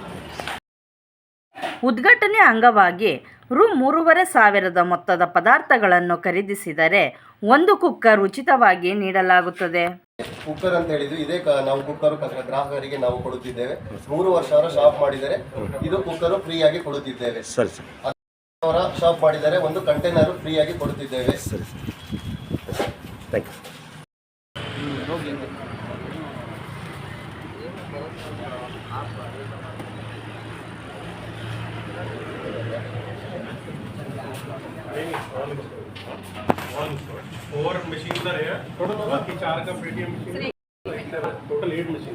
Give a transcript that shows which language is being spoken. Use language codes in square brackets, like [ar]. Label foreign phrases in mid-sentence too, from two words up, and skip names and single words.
[kn] ಉದ್ಘಾಟನೆ ಅಂಗವಾಗಿ ರು 3,500 ಮೊತ್ತದ ಪದಾರ್ಥಗಳನ್ನು ಖರೀದಿಸಿದರೆ ಒಂದು ಕುಕ್ಕರ್ ಉಚಿತವಾಗಿ ನೀಡಲಾಗುತ್ತದೆ. ಕುಕ್ಕರ್ ಅಂತ ಹೇಳಿದ್ವಿ, ಇದೇ ನಾವು ಕುಕ್ಕರ್ ಗ್ರಾಹಕರಿಗೆ ನಾವು ಕೊಡುತ್ತಿದ್ದೇವೆ. 3,000 ಶಾಪ್ ಮಾಡಿದರೆ ಇದು ಕುಕ್ಕರು ಫ್ರೀಯಾಗಿ ಕೊಡುತ್ತಿದ್ದೇವೆ. 10,000 ಶಾಪ್ ಮಾಡಿದರೆ ಒಂದು ಕಂಟೈನರ್ ಫ್ರೀಯಾಗಿ ಕೊಡುತ್ತಿದ್ದೇವೆ. [en] Thank you. [hi] और मशीन उधर है, बाकी 4 का पेटीएम मशीन, टोटल 8 मशीन.